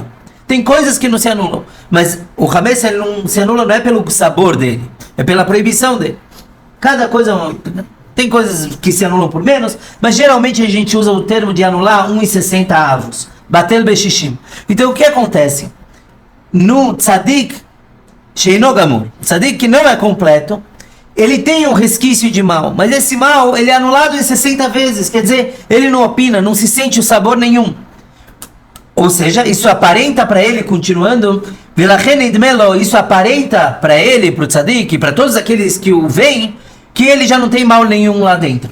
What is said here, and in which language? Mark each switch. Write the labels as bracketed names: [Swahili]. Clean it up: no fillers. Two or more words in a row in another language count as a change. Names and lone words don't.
[Portuguese] Tem coisas que não se anulam, mas o hametz ele não se anula, não é pelo sabor dele, é pela proibição dele. Cada coisa, tem coisas que se anulam por menos, mas geralmente a gente usa o termo de anular 1,60 avos, [Hebrew] בטל בשישים. [Portuguese] Então o que acontece? No [Hebrew] צדיק שאינו גמור, [Portuguese] tzadik que não é completo, ele tem um resquício de mal, mas esse mal ele é anulado em 60 vezes, quer dizer, ele não opina, não se sente o sabor nenhum. Ou seja, isso aparenta para ele, continuando, isso aparenta para ele, para o tzadik, para todos aqueles que o veem, que ele já não tem mal nenhum lá dentro.